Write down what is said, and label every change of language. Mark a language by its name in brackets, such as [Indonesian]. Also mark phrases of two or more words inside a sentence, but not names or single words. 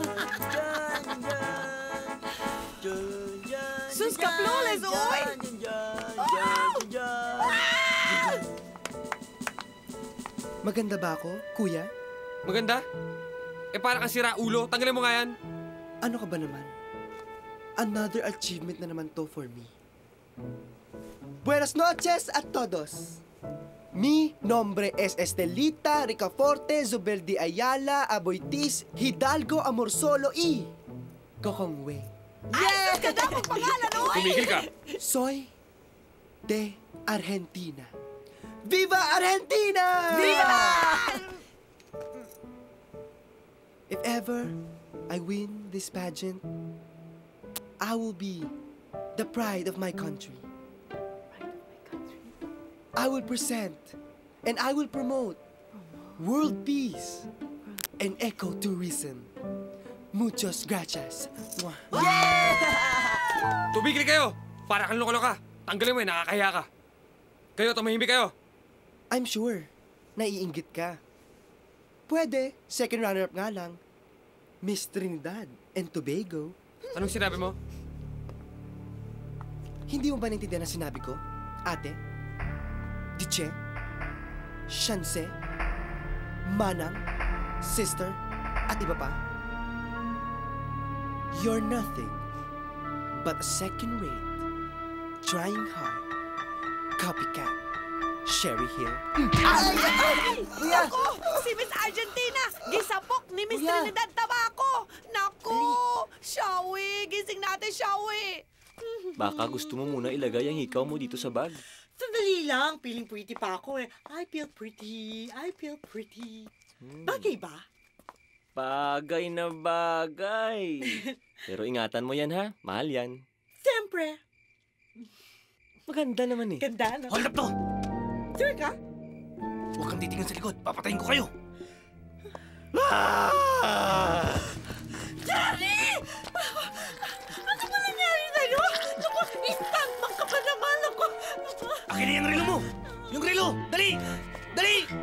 [Filipino] Sus ka flawless, oy! Maganda ba ako, kuya? Maganda? Eh, para kang sira ulo. Tanggalin mo nga yan. Ano ka ba naman? [English] Another achievement [Filipino] na naman to [English] for me. [Spanish] Buenas noches a todos. Mi nombre es Estelita Ricaforte Zubeldi Ayala Aboitis Hidalgo Amorsolo y Kokongwe. [Filipino] Yes! Ka dapat pangalan, oy! Tumigil ka. [Spanish] Soy de Argentina. Viva Argentina! Viva! [English] If ever I win this pageant, I will be the pride of my country. I will present and I will promote world peace and ecotourism. [Spanish] Muchos gracias. [Filipino] Tumigil kayo! Para kang loka-loka. Tanggalin mo eh, nakakahiya ka. Kayo, tumahimik kayo. [English] I'm sure, [Filipino] naiinggit ka. Pwede, [English] second runner-up [Filipino] nga lang. Miss Trinidad and Tobago. Anong sinabi mo? Hindi mo ba naintindihan ang sinabi ko, ate? Diche? Shanse? Manang? Sister? At iba pa? [English] You're nothing but a second-rate, trying hard, copycat, Sherry Hill. [Filipino] Kuya! Ako! Si Miss Argentina! Gisapok ni Miss Trinidad Tabaco! Naku! Shawi! Gising natin, Shawi! Baka gusto mo muna ilagay ang hikaw mo dito sa bag. Sandali lang. [English] Feeling pretty [Filipino] pa ako eh. [English] I feel pretty. I feel pretty. [Filipino] Bagay ba? Bagay na bagay. Pero ingatan mo yan ha. Mahal yan. Siyempre. Maganda naman eh. Ganda, no? [English] Hold up to! [Filipino] Sure ka? Huwag kang titingnan sa likod. Papatayin ko kayo. Jerry! Ano ba nangyari sa'yo? Naku, stuntman ka pa naman. Naku. Akin na yung relo mo! Yung relo! Dali! Dali!